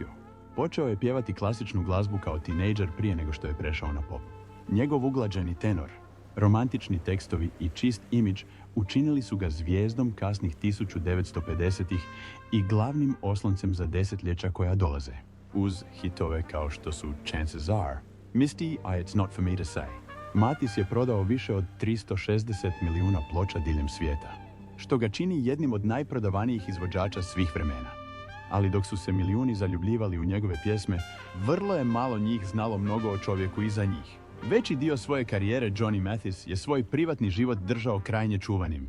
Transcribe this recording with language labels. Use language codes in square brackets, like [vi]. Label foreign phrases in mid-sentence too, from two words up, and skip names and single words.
[hr] Počeo je pjevati klasičnu glazbu kao tinejdžer prije nego što je prešao na pop. Njegov uglađeni tenor, romantični tekstovi i čist imidž učinili su ga zvijezdom kasnih 1950-ih i glavnim osloncem za desetljeća koja dolaze. Uz hitove kao što su Chances Are, Misty, a It's Not For Me To Say. Mathis je prodao više od 360 milijuna ploča diljem svijeta, što ga čini jednim od najprodavanijih izvođača svih vremena. Ali dok su se milijuni zaljubljivali u njegove pjesme, vrlo je malo njih znalo mnogo o čovjeku iza njih. Veći dio svoje karijere Johnny Mathis je svoj privatni život držao krajnje čuvanim.